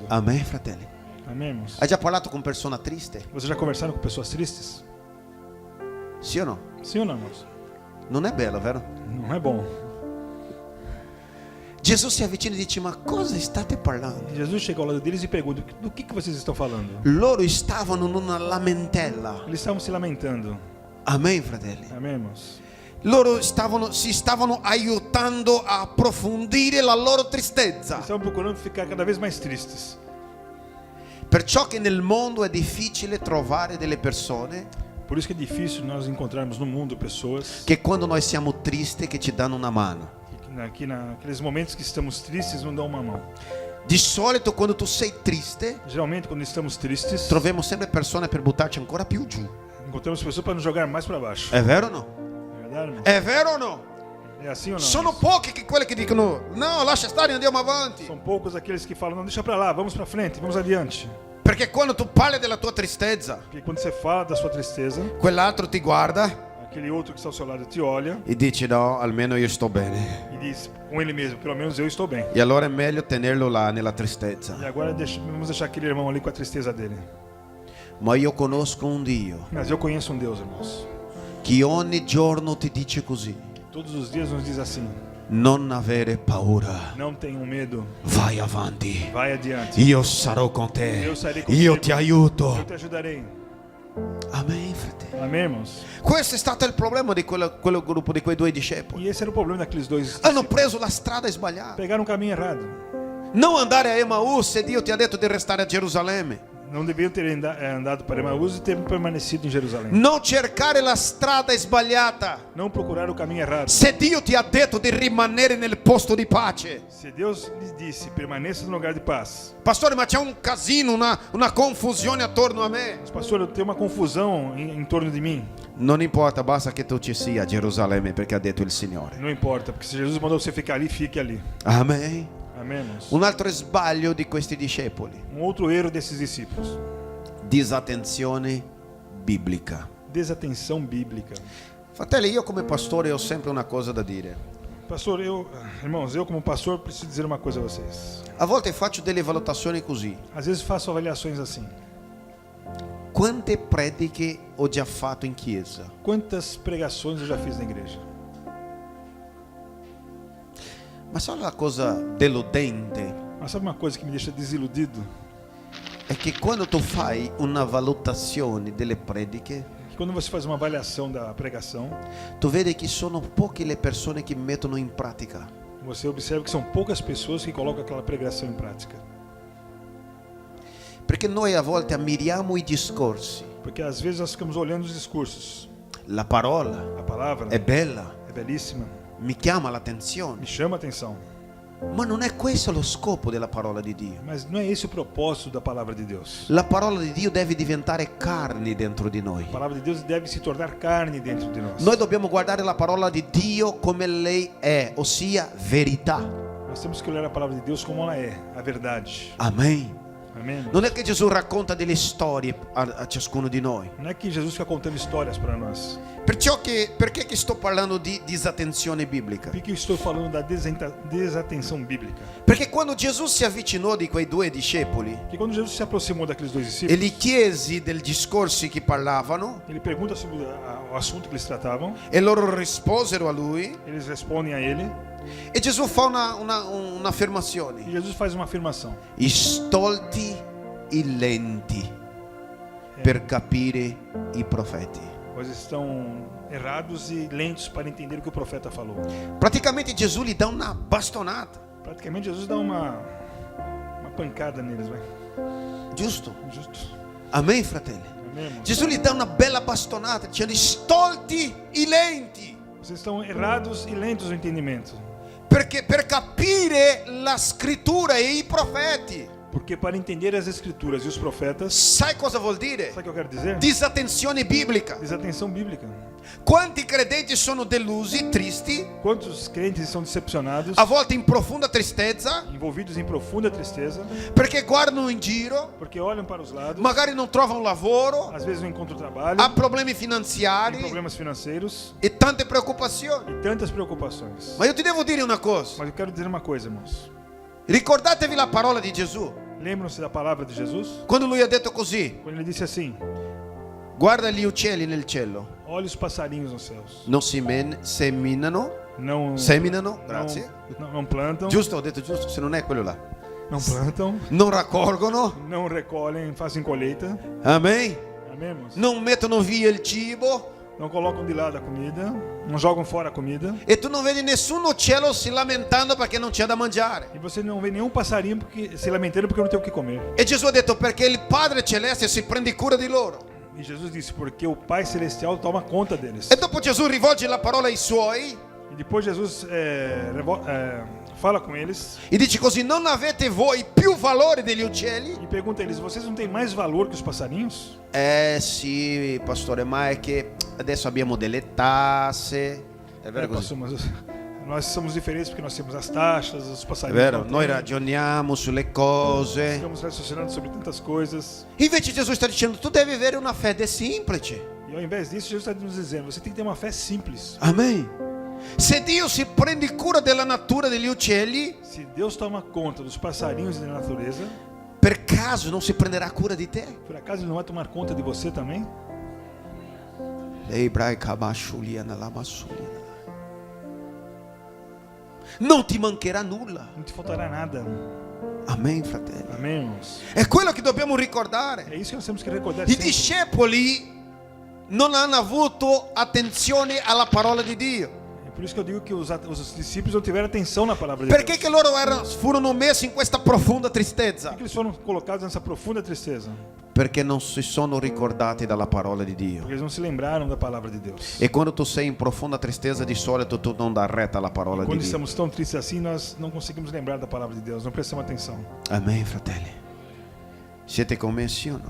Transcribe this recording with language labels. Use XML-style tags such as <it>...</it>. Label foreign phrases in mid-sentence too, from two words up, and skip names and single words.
<it>Amen, fratelli.</it> <pt>Amém, irmãos?</pt> <it>Hai già parlato con persone triste?</it> <pt>Vocês já conversaram com pessoas tristes?</pt> <it>Sì o no?</it> <pt>Sim ou não, irmãos?</pt> <it>Non è bello, vero?</it> <pt>Não é bom.</pt> <it>Gesù si avvicina e dice: ma cosa state parlando?</it> <pt>Jesus chega ao lado deles e pergunta: do que vocês estão falando?</pt> <it>Loro stavano in una lamentela.</it> <pt>Eles estavam se lamentando.</pt> <it>Amen, fratelli.</it> <pt>Amém, irmãos?</pt> <it>Loro si stavano aiutando a approfondire la loro</it> <pt>Eles</pt> <it>tristezza.</it> <pt>estavam procurando ficar cada vez mais tristes.</pt> <it>Perciò che nel mondo è difficile trovare delle persone</it> <pt>Por isso que é difícil nós encontrarmos no mundo pessoas</pt> <it>che quando noi siamo tristi che ci danno una mano.</it> <pt>que naqueles momentos que estamos tristes não dão uma mão.</pt> <it>Di solito quando tu sei triste</it> <pt>Geralmente quando estamos tristes,</pt> <it>troviamo sempre persone per buttarci ancora più giù.</it> <pt>encontramos pessoas para nos jogar mais para baixo.</pt> <it>È vero o no?</it> <pt>É verdade, irmão?</pt> <it>È vero o no?</it> <pt>É assim ou não?</pt> <it>Sono pochi che quelli che dicono no, lascia stare, andiamo avanti.</it> <pt>São poucos aqueles que falam: não, deixa para lá, vamos para frente, vamos adiante.</pt> <it>Perché quando tu parli della tua tristezza,</it> <pt>Porque quando você fala da sua tristeza,</pt> <it>quell'altro ti guarda</it> <pt>aquele outro que está ao seu lado te olha</pt> <it>e dice no, almeno io sto bene.</it> <pt>e diz com ele mesmo: pelo menos eu estou bem.</pt> <it>E allora è meglio tenerlo là nella tristezza.</it> <pt>E agora vamos deixar aquele irmão ali com a tristeza dele.</pt> <it>Ma io conosco un Dio</it> <pt>Mas eu conheço um Deus, irmãos,</pt> <it>che ogni giorno ti dice così:</it> <pt>que todos os dias nos diz assim:</pt> <it>non avere paura,</it> <pt>não tenham medo,</pt> <it>vai avanti.</it> <pt>vai adiante.</pt> <it>Io sarò con te,</it> <pt>Eu sarei</pt> <it>io</it> <pt>contigo.</pt> <it>ti aiuto.</it> <pt>Eu te ajudarei.</pt> <it>Amen, fratelli.</it> <pt>Amém, irmãos?</pt> <it>Questo è stato il problema di quello gruppo, di quei due discepoli.</it> <pt>E esse era o problema daqueles dois.</pt> <it>Hanno preso la strada sbagliata.</it> <pt>Pegaram o caminho errado.</pt> <it>Non andare a Emaús se Dio ti ha detto di restare a Gerusalemme.</it> <pt>Não deviam ter andado para Emaús e ter permanecido em Jerusalém.</pt> <it>Non cercare la strada sbagliata</it> <pt>Não procurar o caminho errado.</pt> <it>se Dio ti ha detto di rimanere nel posto di pace.</it> <pt>Se Deus lhes disse: permaneça no lugar de paz.</pt> <it>Pastore, ma c'è un casino, una confusione attorno a me.</it> <pt>Mas, pastor, tem uma confusão em torno de mim.</pt> <it>Non importa, basta che tu ci sia a Gerusalemme perché ha detto il Signore.</it> <pt>Não importa, porque se Jesus mandou você ficar ali, fique ali.</pt> <it>Amen.</it> <pt>Amém, irmãos?</pt> <it>Un altro sbaglio di questi discepoli:</it> <pt>Um outro erro desses discípulos:</pt> <it>disattenzione biblica.</it> <pt>desatenção bíblica.</pt> <it>Fratelli, io come pastore ho sempre una cosa da dire.</it> <pt>Pastor, irmãos, eu como pastor preciso dizer uma coisa a vocês.</pt> <it>A volte faccio delle valutazioni così.</it> <pt>Às vezes faço avaliações assim.</pt> <it>Quante prediche ho già fatto in chiesa?</it> <pt>Quantas pregações eu já fiz na igreja?</pt> <it>Ma solo la cosa deludente</it> <pt>Mas sabe uma coisa que me deixa desiludido?</pt> <it>è che quando tu fai una valutazione delle prediche,</it> <pt>Que quando você faz uma avaliação da pregação,</pt> <it>tu vedi che sono poche le persone che mettono in pratica.</it> <pt>você observa que são poucas pessoas que colocam aquela pregação em prática.</pt> <it>Perché noi a volte ammiriamo i discorsi.</it> <pt>Porque às vezes nós ficamos olhando os discursos.</pt> <it>La parola</it> <pt>A palavra</pt> <it>è bella,</it> <pt>é belíssima,</pt> <it>mi chiama l'attenzione,</it> <pt>me chama a atenção.</pt> <it>ma non è questo lo scopo della parola di Dio.</it> <pt>Mas não é esse o propósito da palavra de Deus.</pt> <it>La parola di Dio deve diventare carne dentro di noi.</it> <pt>A palavra de Deus deve se tornar carne dentro de nós.</pt> <it>Noi dobbiamo guardare la parola di Dio come lei è, ossia verità.</it> <pt>Nós temos que olhar a palavra de Deus como ela é, a verdade.</pt> <it>Amen.</it> <pt>Amém?</pt> <it>Non è che Gesù racconta delle storie a ciascuno di noi.</it> <pt>Não é que Jesus fica contando histórias para nós.</pt> <it>Perché che sto parlando di disattenzione biblica?</it> <pt>Por que eu estou falando da desatenção bíblica?</pt> <it>Perché quando Gesù si avvicinò di quei due discepoli</it> <pt>Porque quando Jesus se aproximou daqueles dois</pt> <it>e</it> <pt>discípulos,</pt> <it>gli chiesi dei discorsi che parlavano</it> <pt>ele pergunta sobre o assunto que eles tratavam,</pt> <it>e loro risposero a lui,</it> <pt>eles respondem a ele,</pt> <it>e Gesù fa</it> <pt>e</pt> <it>un'affermazione:</it> <pt>Jesus faz uma afirmação:</pt> <it>stolti e lenti per capire i profeti.</it> <pt>pois estão errados e lentos para entender o que o profeta falou.</pt> <it>Praticamente Gesù gli dà una bastonata,</it> <pt>Praticamente Jesus dá uma pancada neles, vai.</pt> <it>giusto?</it> <pt>Justo.</pt> <it>Amen, fratelli.</it> <pt>Amém, irmão?</pt> <it>Gesù gli dà una bella bastonata dicendo stolti e lenti,</it> <pt>Vocês estão errados e lentos no entendimento.</pt> <it>perché per capire la scrittura e i profeti.</it> <pt>Porque para entender as escrituras e os profetas,</pt> <it>sai cosa vuol dire?</it> <pt>sabe o que eu quero dizer?</pt> <it>Disattenzione biblica.</it> <pt>Desatenção bíblica.</pt> <it>Quanti credenti sono delusi, tristi,</it> <pt>Quantos crentes são decepcionados,</pt> <it>a volte in profonda tristezza,</it> <pt>envolvidos em profunda tristeza,</pt> <it>perché guardano in giro,</it> <pt>porque olham para os lados,</pt> <it>magari non trovano lavoro,</it> <pt>às vezes não encontram trabalho,</pt> <it>ha problemi</it> <pt>tem</pt> <it>finanziari</it> <pt>problemas financeiros</pt> <it>e tante preoccupazioni.</it> <pt>e tantas preocupações.</pt> <it>Ma io ti devo dire una cosa,</it> <pt>Mas eu quero dizer uma coisa, irmãos.</pt> <it>ricordatevi la parola di Gesù,</it> <pt>Lembram-se da palavra de Jesus?</pt> <it>quando lui ha detto così:</it> <pt>Quando ele disse assim:</pt> <it>guarda gli uccelli nel cielo,</it> <pt>olha os passarinhos nos céus.</pt> <it>non seminano,</it> <pt>Não</pt> <it>grazie.</it> <pt>não plantam,</pt> <it>Giusto, ho detto giusto, se non è quello là.</it> <pt>não plantam,</pt> <it>Non raccolgono,</it> <pt>não recolhem, fazem colheita.</pt> <it>amen.</it> <pt>Amém, irmãos?</pt> <it>Non mettono via il cibo</it> <pt>Não colocam de lado a comida, não jogam fora a comida.</pt> <it>e tu non vedi nessun uccello si lamentando perché non c'è da mangiare.</it> <pt>E você não vê nenhum passarinho se lamentando porque não tem o que comer.</pt> <it>E Gesù ha detto perché il Padre Celeste si prende cura di loro.</it> <pt>E Jesus disse, porque o Pai Celestial toma conta deles.</pt> <it>E dopo Gesù rivolge la parola ai suoi</it> <pt>E depois Jesus fala com eles</pt> <it>e dice così: non avete voi più valore degli uccelli?</it> <pt>e pergunta a eles, vocês não têm mais valor que os passarinhos?</pt> <it>Sì, pastore, ma è che adesso abbiamo delle tasse. È vero così?</it> <pt>Pastor, mas nós somos diferentes porque nós temos as taxas, os</pt> <it>È</it> <pt>passarinhos.</pt> <it>vero,</it> <pt>não</pt> <it>noi</it> <pt>têm.</pt> <it>ragioniamo sulle cose.</it> <pt>Ficamos raciocinando sobre tantas coisas.</pt> <it>Invece Gesù sta dicendo: tu devi avere una fede semplice.</it> <pt>E ao invés disso, Jesus está nos dizendo, você tem que ter uma fé simples.</pt> <it>Amen. Se Dio si prende cura della natura degli uccelli,</it> <pt>Se Deus toma conta dos passarinhos e da natureza,</pt> <it>per caso non si prenderà cura di te?</it> <pt>por acaso Ele não vai tomar conta de você também?</pt> <it>Non ti mancherà nulla.</it> <pt>Não te faltará nada.</pt> <it>Amen, fratelli.</it> <pt>Amém, irmãos?</pt> <it>È quello che dobbiamo ricordare.</it> <pt>É isso que nós temos que recordar</pt> <it>I</it> <pt>sempre.</pt> <it>discepoli non hanno avuto attenzione alla parola di Dio.</it> <pt>É por isso que eu digo que os discípulos não tiveram atenção na palavra de</pt> <it>Perché</it> <pt>Deus.</pt> <it>che loro furono messi in questa profonda tristezza?</it> <pt>Por que eles foram colocados nessa profunda tristeza?</pt> <it>Perché non si sono ricordati dalla parola di Dio.</it> <pt>Porque eles não se lembraram da palavra de Deus.</pt> <it>E quando tu sei in profonda tristezza, di solito tu non dai retta alla parola di</it> <pt>Quando</pt> <it>Dio.</it> <pt>estamos tão tristes assim, nós não conseguimos lembrar da palavra de Deus, não prestamos atenção.</pt> <it>Amen, fratelli. Siete convinti o no?</it>